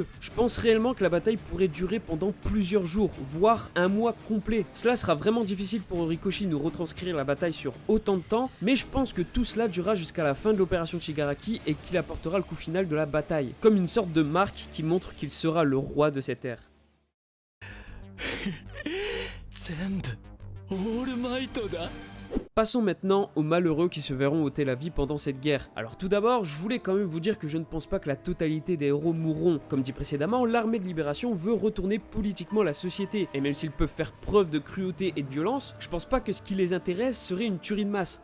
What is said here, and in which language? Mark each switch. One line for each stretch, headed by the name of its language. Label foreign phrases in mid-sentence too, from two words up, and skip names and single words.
French: Je pense réellement que la bataille pourrait durer pendant plusieurs jours, voire un mois complet. Cela sera vraiment difficile pour Horikoshi de nous retranscrire la bataille sur autant de temps, mais je pense que tout cela durera jusqu'à la fin de l'opération Shigaraki et qu'il apportera le coup final de la bataille, comme une sorte de marque qui montre qu'il sera le roi de cette ère.
Japanese: 全部オールマイトだ
French: Passons maintenant aux malheureux qui se verront ôter la vie pendant cette guerre. Alors tout d'abord, je voulais quand même vous dire que je ne pense pas que la totalité des héros mourront. Comme dit précédemment, l'armée de libération veut retourner politiquement la société, et même s'ils peuvent faire preuve de cruauté et de violence, je pense pas que ce qui les intéresse serait une tuerie de masse.